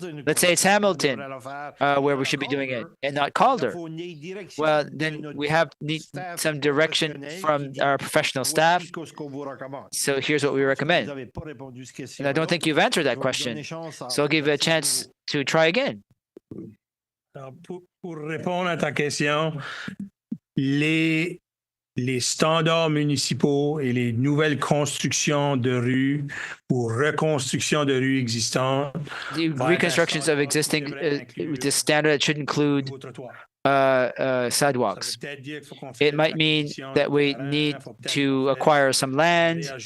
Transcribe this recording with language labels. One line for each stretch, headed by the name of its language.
English: Let's say it's Hamilton where we should be doing it and not Calder. Well, then we need some direction from our professional staff. So here's what we recommend. And I don't think you've answered that question. So I'll give you a chance to try again.
French: Alors, pour répondre à ta question, les standards municipaux et les nouvelles constructions de rues ou reconstructions de rues existantes.
English: The reconstructions of existing, the standard should include sidewalks. It might mean that we need to acquire some land.